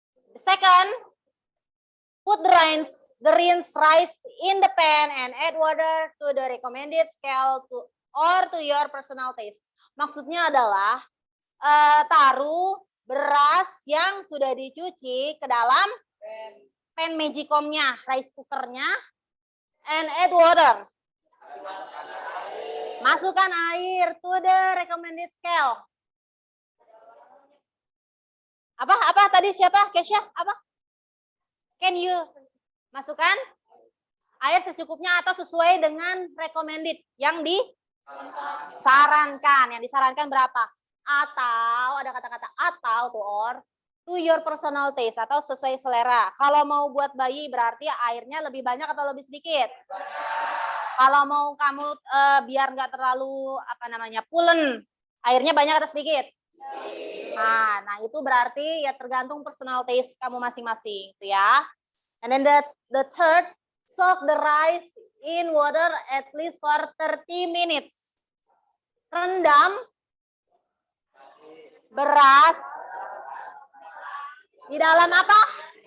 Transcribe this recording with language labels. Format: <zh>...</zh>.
<en>The second, put the rinse rice in the pan and add water to the recommended scale or to your personal taste.</en> <id>Maksudnya adalah taruh beras yang sudah dicuci ke dalam pan magicom-nya, rice cooker-nya, and add water.</id> <en>Masukkan air to the recommended scale.</en> <id>Apa tadi siapa? Kesha? Apa? Can you masukkan air secukupnya atau sesuai dengan recommended yang disarankan? Yang disarankan berapa? Atau ada kata-kata atau to or to your personal taste atau sesuai selera. Kalau mau buat bayi berarti airnya lebih banyak atau lebih sedikit? Kalau mau kamu biar nggak terlalu pulen, airnya banyak atau sedikit? Nah itu berarti ya tergantung personal taste kamu masing-masing, itu ya.</id> <en>And then the third, soak the rice in water at least for 30 minutes.</en> <id>Rendam beras di dalam apa?</id>